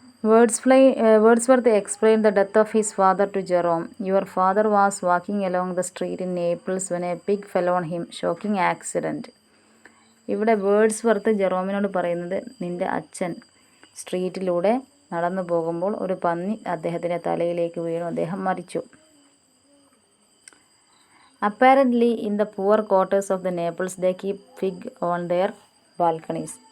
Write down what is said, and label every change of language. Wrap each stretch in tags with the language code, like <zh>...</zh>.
<en>Wordsworth explained the death of his father to Jerome. Your father was walking along the street in Naples when a pig fell on him. Shocking accident.</en> <ml>ഇവിടെ Wordsworth ജെറോമിനോട് പറയുന്നത്, നിന്റെ അച്ഛൻ സ്ട്രീറ്റിലൂടെ നടന്നു പോകുമ്പോൾ ഒരു പന്നി അദ്ദേഹത്തിൻ്റെ തലയിലേക്ക് വീണു, അദ്ദേഹം മരിച്ചു.</ml> <en>Apparently in the poor quarters of the Naples they keep pig on their balconies.</en>